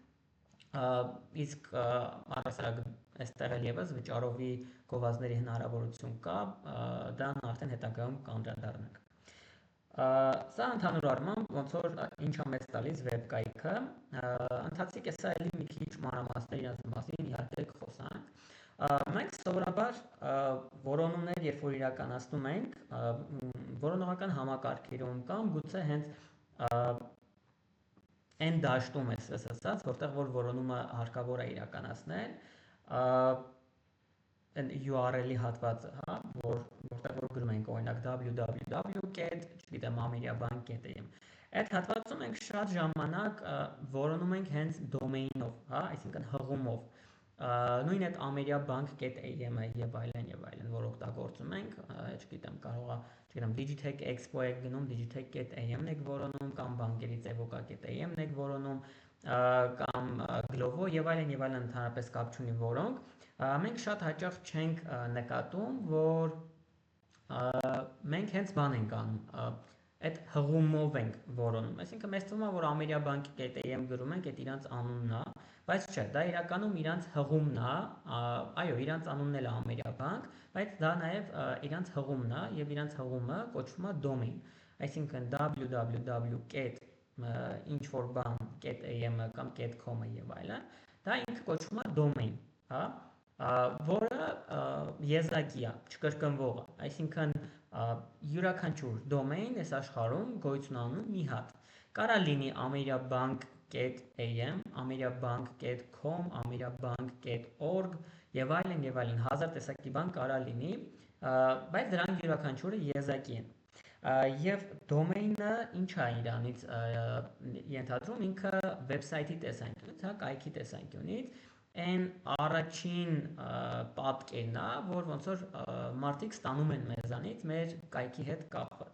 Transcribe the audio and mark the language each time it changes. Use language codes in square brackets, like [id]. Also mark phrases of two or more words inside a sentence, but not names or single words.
[hy] Իսկ առասարակ այստեղ էլ եւս վճարովի գովազդների հնարավորություն կա, դրան արդեն հետագայում կանդրադառնանք։ Սա ընդհանուր առմամբ ոնց որ ինչ է մեզ տալիս վեբկայքը, ընթացիկ է սա էլի մի քիչ մանրամասներ իրաց մասին իհարկե կխոսանք։ Մենք սովորաբար որոնումներ, երբ որ իրականացնում ենք, որոնողական համակարգերում կամ գուցե հենց այն դաշտում էս ասած, որտեղ որ որոնումը հարկավոր է իրականացնել, URL-ի հատվածը, հա, որտեղ որ գրում ենք օրինակ www.ameriabank.am։ Այդ հատվածում մենք շատ ժամանակ որոնում ենք հենց domain-ով, հա, այսինքն հղումով։ Նույն այդ ameriabank.am-ը եւ այլն, որ օգտագործում ենք, չգիտեմ, կարող է, չգիտեմ, Digitech Expo եք գնում, digitech.am-ն եք որոնում կամ բանկերից evoca.am-ն եք որոնում կամ Glovo եւ այլն ընդհանրապես կապ չունի որոնք, մենք շատ հաճախ չենք նկատում, որ մենք հենց բան ենք անում, այդ հղումով ենք որոնում։ Այսինքն մեզ թվում է, որ ameriabank.am գրում ենք, այդ իրանց անունն է, բայց չէ, դա իրականում իրանց հղումն է, այո, իրանց անունն էլ է Ameriabank, բայց դա նաև իրանց հղումն է եւ իրանց հղումը կոչվում է domain։ Այսինքն www.ինչ-որ-բան.am-ը կամ .com-ը եւ այլն, դա ինքը կոչվում է domain, հա, որը եզակի է, չկրկնվող է, այսինքն յուրաքանչյուր domain այս աշխարհում գոյություն ունի մի հատ։ Կարա լինի ameriabank.am, ameriabank.com, ameriabank.org եւ այլն, հազար տեսակի բան կարա լինի, բայց դրանք յուրաքանչյուրը եզակի են։ Եվ domain-ը ինչ է իրանից ենթադրում, ինքը վեբսայթի տեսանկյունից, հա, կայքի տեսանկյունից այն առաջին պատկերն է, որ ոնց որ մարդիկ ստանում են մեզանից մեր կայքի հետ կապված,